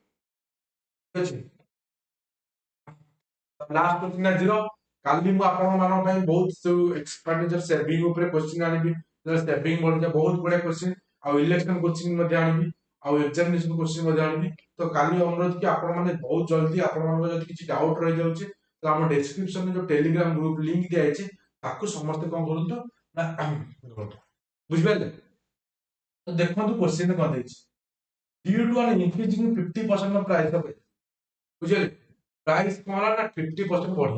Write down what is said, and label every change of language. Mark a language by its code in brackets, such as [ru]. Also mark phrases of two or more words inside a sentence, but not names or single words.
[or] ଠିକ ଅଛି [en] last question [or] ଆଜିର କାଲି ମୁଁ ଆପଣମାନଙ୍କ ପାଇଁ ବହୁତ ସବୁ [en] expenditure saving [or] ଉପରେ କ୍ୱେଶ୍ଚିନ୍ ଆଣିବି ସେଭିଂ ବଢିଯାଏ ବହୁତ ବଢିଆ କ୍ୱେଶ୍ଚିନ୍ ଆଉ [en] election coaching [or] ମଧ୍ୟ ଆଣିବି ଆଉ [en] examination question [or] ମଧ୍ୟ ଆଣିବି। ତ କାଲି ଅନୁରୋଧ କି ଆପଣ ମାନେ ବହୁତ ଜଲ୍ଦି ଆପଣଙ୍କର ଯଦି କିଛି ଡାଉଟ ରହିଯାଉଛି ତ ଆମ ଡେସ୍କ୍ରିପସନରେ ଯୋଉ ଟେଲିଗ୍ରାମ [en] group link [or] ଦିଆଯାଇଛି ତାକୁ ସମସ୍ତେ କଣ କରନ୍ତୁ ନା ବୁଝିପାରିଲେ। ତ ଦେଖନ୍ତୁ କ୍ୱେଶ୍ଚିନ୍ କଣ ଦେଇଛି [en] due to an increasing 50% of price of [or] ବୁଝିପାରିଲେ ପ୍ରାଇସ୍ କଣ ହେଲା ନା 50% ବଢିଗଲା।